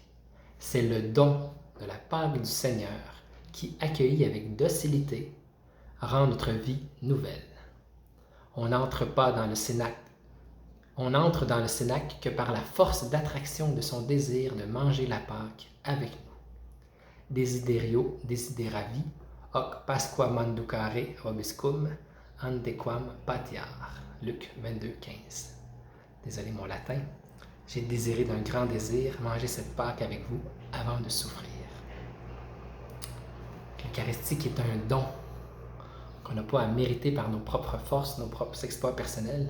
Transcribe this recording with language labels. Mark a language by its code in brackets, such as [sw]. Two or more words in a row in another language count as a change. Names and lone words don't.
[fr] C'est le don de la part du Seigneur qui, accueilli avec docilité, rend notre vie nouvelle. On n'entre dans le cénacle que par la force d'attraction de son désir de manger la Pâque avec nous. [la] Desiderio desideravi, hoc Pasqua manducare vobiscum, antequam patiar. [fr] Luc 22:15. Désolé mon latin. J'ai désiré d'un grand désir manger cette Pâque avec vous avant de souffrir. L'Eucharistie qui est un don qu'on n'a pas à mériter par nos propres forces, nos propres exploits personnels.